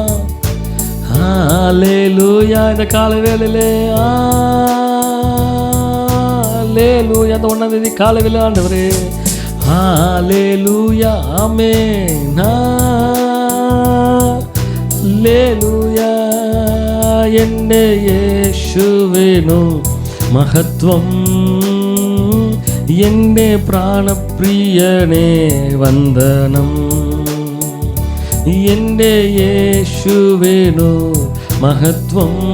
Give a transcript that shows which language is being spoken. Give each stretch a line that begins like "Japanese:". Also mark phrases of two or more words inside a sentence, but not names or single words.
Tamil: ஹல்லேலூயா. இந்த காலை வேளையிலே ஹல்லேலூயா. அந்த 1ஆம் தேதி காலை வேளை ஆண்டவரே ஹல்லேலூயா ஆமென் ஹல்லேலூயா.
Malayalam: എൻ്റെ യേശുവിനു മഹത്വം എൻ്റെ പ്രാണപ്രിയനേ വന്ദനം എൻ്റെ യേശുവിനു മഹത്വം